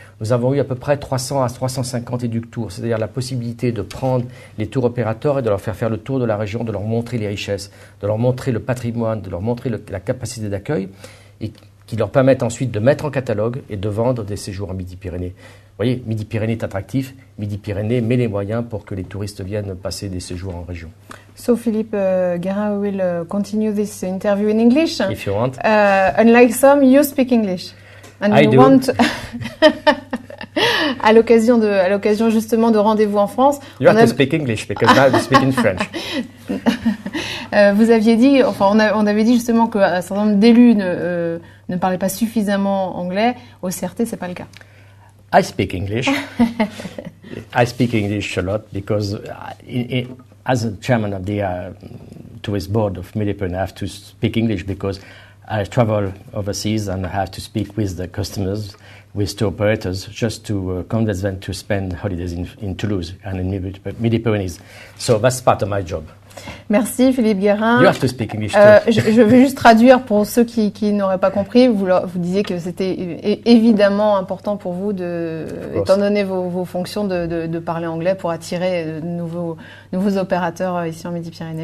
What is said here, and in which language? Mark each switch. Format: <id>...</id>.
<fr>Nous avons eu à peu près 300 à 350 éductours, c'est-à-dire la possibilité de prendre les tours opérateurs et de leur faire le tour de la région, de leur montrer les richesses, de leur montrer le patrimoine, de leur montrer la capacité d'accueil et qui leur permettent ensuite de mettre en catalogue et de vendre des séjours en Midi-Pyrénées. Vous voyez, Midi-Pyrénées est attractif, Midi-Pyrénées met les moyens pour que les touristes viennent passer des séjours en région.</fr> <en>So, Philippe Guérin, we will continue this interview in English. If you want. Unlike some, you speak English. And I you do.</en> <fr>Want à l'occasion justement de Rendez-vous en France.</fr> <en>You have to speak English because now you speak in French.</en> <fr>Vous aviez dit, on avait dit justement qu'un certain nombre d'élus ne parlaient pas suffisamment anglais. Au CRT, c'est pas le cas.</fr> <en>I speak English. I speak English a lot because as a chairman of the tourist board of Midi-Pyrénées, I have to speak English because I travel overseas and I have to speak with the customers, with tour operators, just to convince them to spend holidays in Toulouse and in Midi-Pyrénées. So that's part of my job.</en> <fr>Merci Philippe Guérin.</fr> <en>You have to speak English too.</en> <fr>Je vais juste traduire pour ceux qui n'auraient pas compris. Vous disiez que c'était évidemment important pour vous, étant donné vos fonctions, de parler anglais pour attirer de nouveaux opérateurs ici en Midi-Pyrénées.</fr>